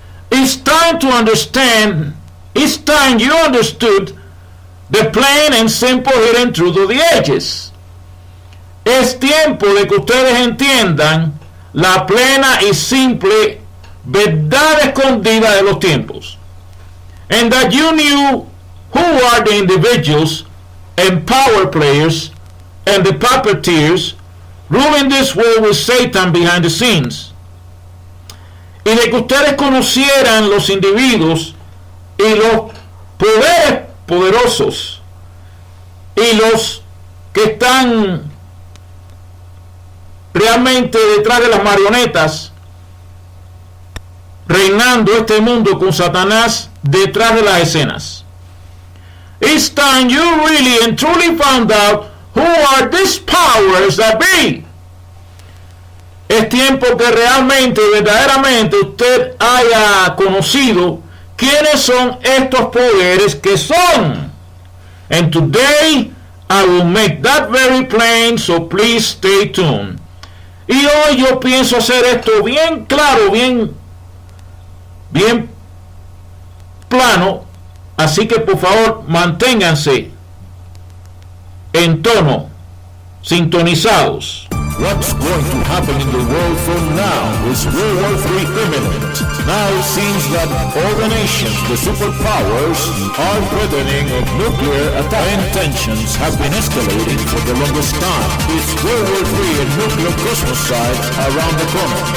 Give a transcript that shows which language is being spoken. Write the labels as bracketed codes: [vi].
[en] It's time to understand, it's time you understood the plain and simple hidden truth of the ages. [es] Es tiempo de que ustedes entiendan la plena y simple verdad escondida de los tiempos. [en] And that you knew who are the individuals and power players and the puppeteers ruling this world with Satan behind the scenes. [es] Y de que ustedes conocieran los individuos y los poderes poderosos y los que están realmente detrás de las marionetas reinando este mundo con Satanás detrás de las escenas. [en] It's time you really and truly found out who are these powers that be. [es] Es tiempo que realmente, verdaderamente, usted haya conocido quiénes son estos poderes que son. [en] And today, I will make that very plain, so please stay tuned. [es] Y hoy yo pienso hacer esto bien claro, bien plano, así que por favor manténganse en tono, sintonizados. [en] What's going to happen in the world from now is World War III imminent. Now it seems that all the nations, the superpowers, are threatening of nuclear attack, and tensions have been escalating for the longest time. It's World War III and nuclear cosmocide around the corner.